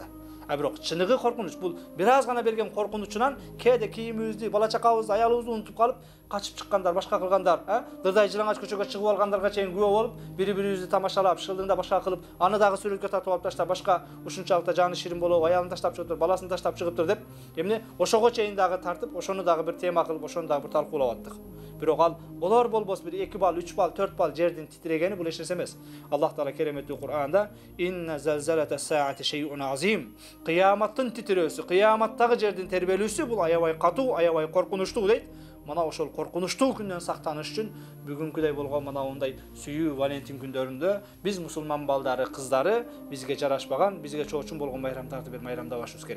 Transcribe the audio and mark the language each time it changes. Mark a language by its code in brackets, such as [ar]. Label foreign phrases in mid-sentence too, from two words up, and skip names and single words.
[ky] Бирок чыныгы коркунуч бул бир аз гана берген коркунучунан кээде кийимибизди, бала чакабызды, аялыбызды унутуп калып, качып чыккандар, башка кылгандар, дырдай жылаңач көчөгө чыгып алгандарга чейин күбө болуп, бири-бирибизди тамашалап, шылдыңда башка кылып, аны дагы сүрөткө тартып алып таштап, башка ушунчалык жаны ширин болуп, аялын таштап чыгыптыр, баласын таштап чыгыптыр деп, эмне ошого чейин дагы тартып, ошону дагы бир тема кылып, ошону дагы бир талкуулап аттык. Бирок ал болор болбос бир 2 бал, 3 бал, 4 бал жердин титирегени бул эч нерсе эмес. Аллах Таала кереметтүү Кур'анда [ar] إن زلزلة الساعة شيء عظيم. [ky] Кыяматтын титирөөсү, кыяматтагы жердин тербелүүсү бул аябай катуу, аябай коркунучтуу дейт. Мына ошол коркунучтуу күндөн сактаныш үчүн бүгүнкүдөй болгон мына мындай сүйүү Валентин күндөрүндө биз мусулман балдары, кыздары бизге жарашпаган, бизге чоочун болгон майрамдарды бир майрамдабашыбыз керек.